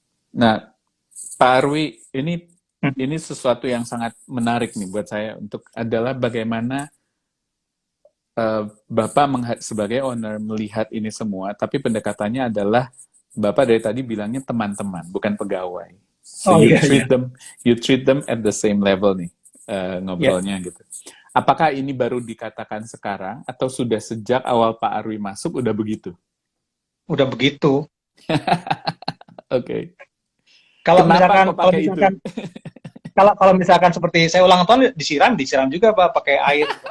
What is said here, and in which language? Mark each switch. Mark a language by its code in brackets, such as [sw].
[id] Nah, Pak Arwi, ini sesuatu yang sangat menarik nih buat saya untuk adalah bagaimana Bapak sebagai owner melihat ini semua, tapi pendekatannya adalah Bapak dari tadi bilangnya teman-teman, bukan pegawai. [en] So [id] Oh iya iya. [en] you treat them at the same level nih [id] Ya, ngobrolnya gitu. Apakah ini baru dikatakan sekarang atau sudah sejak awal Pak Arwi masuk udah begitu? udah begitu. Oke. Kalau Kenapa misalkan kok pakai itu? kalau misalkan seperti saya ulang tahun disiram juga Pak pakai air.